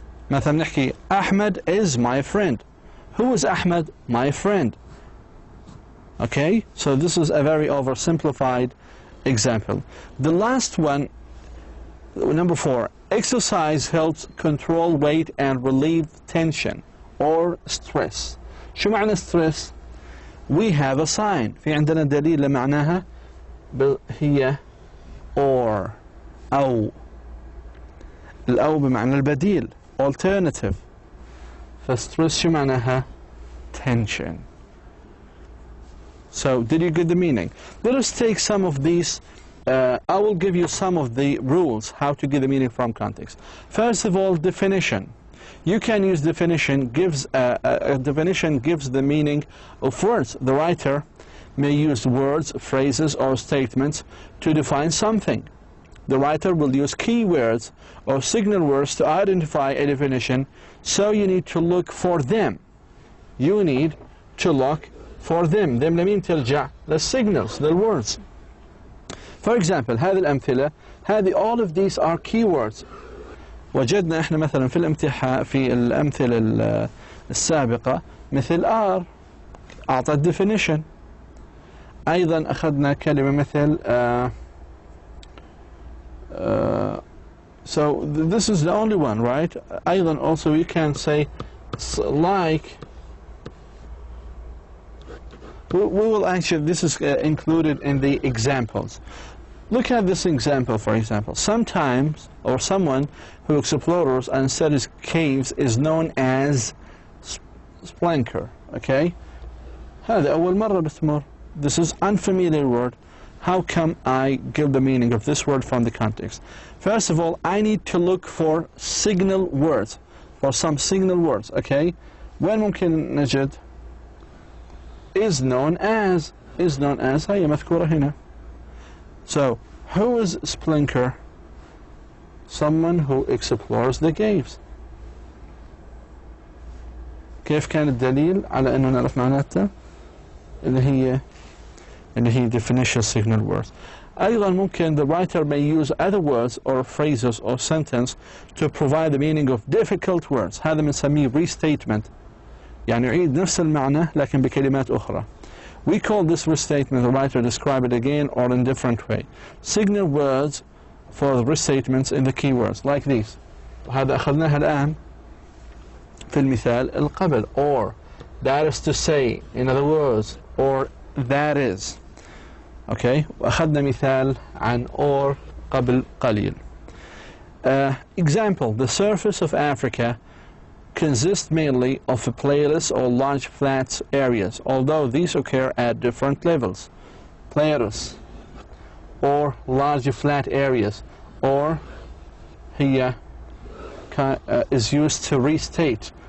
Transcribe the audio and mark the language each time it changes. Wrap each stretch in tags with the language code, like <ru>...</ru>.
<ar>مثلا نحكي</ar> <en>Ahmed is my friend. Who is Ahmed? My friend. Okay? So this is a very oversimplified example. The last one, number 4, exercise helps control weight and relieve tension or stress.</en> <ar>شو معنى</ar> <en>stress؟ We have a sign.</en> <ar>في عندنا دليل لمعناها هي or أو. الأو بمعنى البديل alternative. فstress شو معناها؟ tension.</ar> <en>So did you get the meaning? Let us take some of these. I will give you some of the rules how to get the meaning from context. First of all, definition. You can use definition. A definition gives the meaning of words. The writer may use words, phrases, or statements to define something. The writer will use keywords or signal words to identify a definition, so you need to look for them. You need to look for them. Them</en> <ar>لمين ترجع؟</ar> <en>The signals, the words. For example,</en> <ar>هذه الأمثلة</ar> <en>all of these are keywords.</en> <ar>وجدنا إحنا مثلا في الأمثلة السابقة مثل are أعطت definition. أيضا أخذنا كلمة مثل</ar> <en>so this is the only one, right?</en> <ar>أيضا</ar> <en>also you can say like. We will actually, this is included in the examples. Look at this example, for example. Sometimes, or someone who explores and studies caves is known as spelunker.</en> <ar>Okay? هذا أول مرة بتمر.</ar> <en>This is unfamiliar word. How come I give the meaning of this word from the context? First of all, I need to look for signal words, for some signal words. Okay?</en> <ar>وين ممكن نجد</ar> <en>is known as</en> <ar>هي مذكورة هنا.</ar> <en>So who is spelunker? Someone who explores the caves.</en> <ar>كيف كان الدليل على أنه نعرف معناتها؟ اللي هي</ar> <en>definition signal words.</en> <ar>أيضا ممكن</ar> <en>the writer may use other words or phrases or sentence to provide the meaning of difficult words.</en> <ar>هذا بنسميه restatement. يعني يعيد نفس المعنى لكن بكلمات أخرى.</ar> <en>We call this restatement, the writer describe it again or in different way. Signal words for the restatements in the keywords like these.</en> <ar>هذا أخذناها الآن في المثال القبل</ar> <en>or, that is to say, in other words, or that is.</en> <ar>Okay, وأخذنا مثال عن or قبل قليل.</ar> <en>Example, the surface of Africa consists mainly of plateaus or large flat areas, although these occur at different levels. Plateaus or large flat areas, or هي is used to restate.</en>